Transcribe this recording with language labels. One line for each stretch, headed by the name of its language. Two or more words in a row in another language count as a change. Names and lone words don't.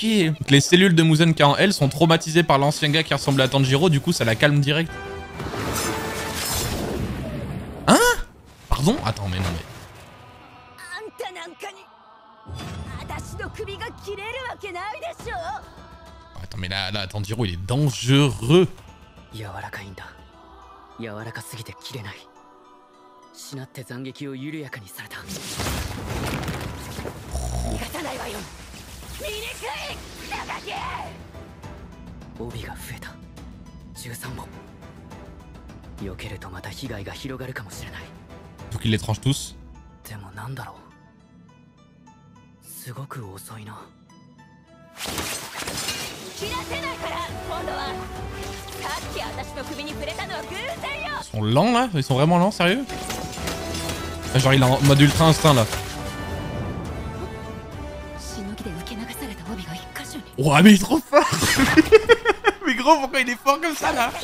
French: Donc, les cellules de Muzan qui en elle sont traumatisées par l'ancien gars qui ressemble à Tanjiro, du coup ça la calme direct. Hein? Pardon? Attends mais non mais... Attends mais là Tanjiro il est dangereux.
Japanese: 柔らかいんだ柔らかすぎて切れないしなって斬撃を緩やかにされた逃がさないわよ醜い長き帯が増えた13本避けるとまた被害が広がるかもしれない
French: Donc il les tranche tous.
Japanese: でもなんだろうすごく遅いな切らせないから今度は
French: Ils sont lents là? Ils sont vraiment lents, sérieux? Genre il est en mode
English: ultra instinct
French: là. Ouah mais il est trop fort. Mais gros pourquoi il est fort comme ça là?